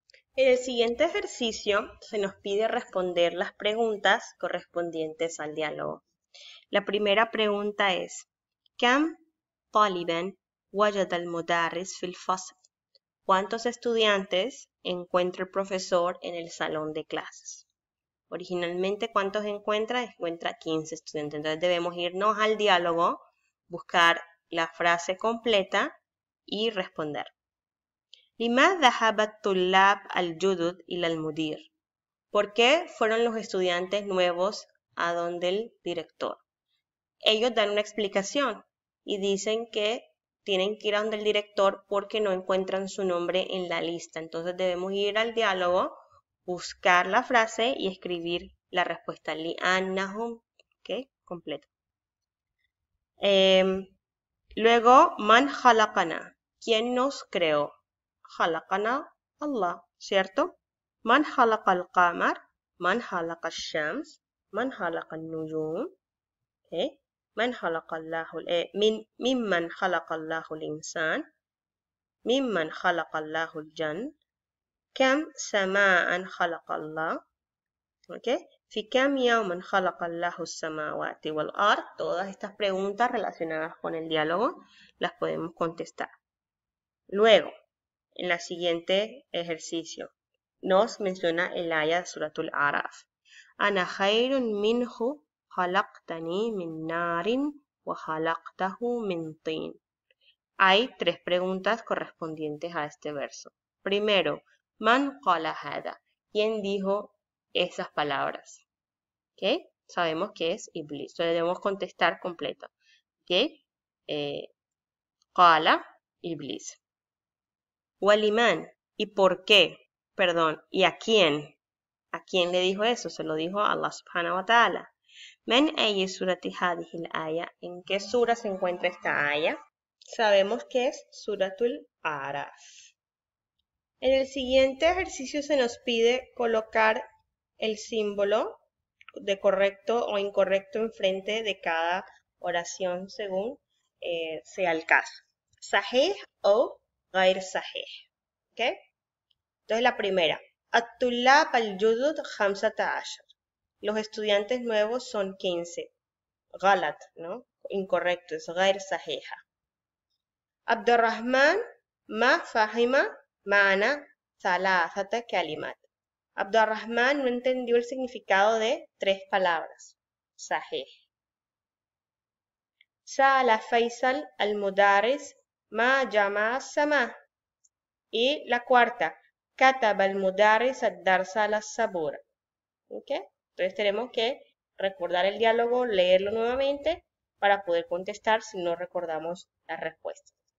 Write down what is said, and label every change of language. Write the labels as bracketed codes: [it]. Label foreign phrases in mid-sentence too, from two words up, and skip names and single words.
[es] En el siguiente ejercicio se nos pide responder las preguntas correspondientes al diálogo. La primera pregunta es: [ar] كم طالبا وجد المدرس في الفصل? [es] ¿Cuántos estudiantes encuentra el profesor en el salón de clases? Originalmente, ¿cuántos encuentra? Encuentra 15 estudiantes. Entonces debemos irnos al diálogo, buscar la frase completa y responder. [ar] لماذا ذهب الطلاب الجدد إلى المدير? [es] ¿Por qué fueron los estudiantes nuevos a donde el director? Ellos dan una explicación y dicen que tienen que ir a donde el director porque no encuentran su nombre en la lista. Entonces debemos ir al diálogo, buscar la frase y escribir la respuesta. لأنهم, ¿ok? Completo. Luego, [ar] من خلقنا. [es] ¿Quién nos creó? [ar] خلقنا الله, ¿cierto? من خلق القمر، من خلق الشمس، من خلق النجوم, ¿ok? من خلق الله ممن خلق الله الإنسان ممن خلق الله الجن كم سماء خلق الله ¿okay? في كم يوما خلق الله السماوات والأرض. [es] Todas estas preguntas relacionadas con el diálogo las podemos contestar. Luego, en la siguiente ejercicio nos menciona el aya de Suratul Araf. [ar] أنا خير منه خلقتني من نار وخلقته من طين. [es] Hay tres preguntas correspondientes a este verso. Primero, [ar] من قال هذا. [es] ¿Quién dijo esas palabras? ¿Okay? Sabemos que es Iblis. Entonces debemos contestar completo. ¿Okay? [ar] قال إبليس. [es] Waliman. ¿Y por qué? Perdón. ¿Y a quién? ¿A quién le dijo eso? Se lo dijo a Allah [ar] سبحانه وتعالى. من أي سورة هذه الآية? [es] ¿En qué sura se encuentra esta aya? Sabemos que es Suratul Araf. En el siguiente ejercicio se nos pide colocar el símbolo de correcto o incorrecto enfrente de cada oración según sea el caso. [ar] Sahih o غير sahih. [es] ¿Okay? Entonces la primera. [ar] الطلاب الجدد 15. [es] Los estudiantes nuevos son 15. غلط, ¿no? Incorrecto, es [ar] غير صحيحة. عبد الرحمن ما فهم معنى 3 كلمات. [es] عبد الرحمن no entendió el significado de 3 palabras. [ar] صحيح. سأل فيصل المدرس ما جمع السماء. [es] Y la cuarta. [ar] كتب المدرس الدرس على السبورة. [es] ¿Okay? Entonces tenemos que recordar el diálogo, leerlo nuevamente para poder contestar si no recordamos las respuestas.